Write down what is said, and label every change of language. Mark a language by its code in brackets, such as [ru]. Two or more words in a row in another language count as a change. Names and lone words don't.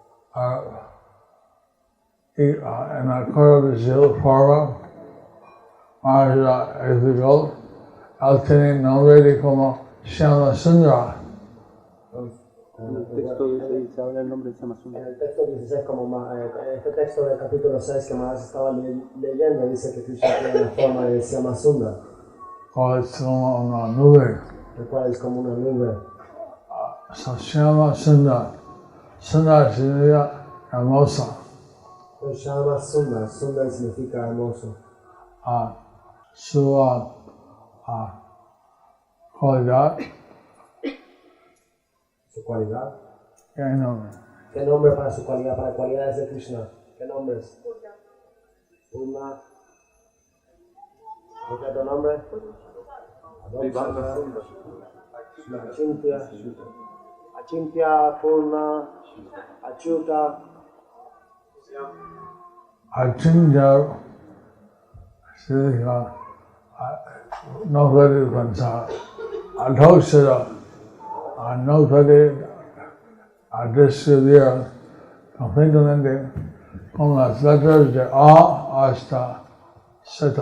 [es] Y en acuerdo de su forma, Maharaja explicó, él tiene nombre de como Shyama Sundara. En el texto dice, habla el nombre de Samasunda. En el texto 16, este texto del capítulo 6 que más estaba leyendo, dice que Krishna tiene la forma de Syamasundar, O es como una nube. el cual es como una nube. Shyama Sundara. Sundara significa hermosa. Syamasundar, Sundar significa hermoso. Su cualidad, Su cualidad. ¿Qué nombre? ¿Qué nombre para su cualidad? Para cualidades de Krishna. ¿Qué nombres? Purna. ¿Qué otro nombre? Achintya. Achintya, Purna, Achyuta. Achintya significa no puede pensar. Adhoksara no puede describir completamente con las letras de A hasta Z.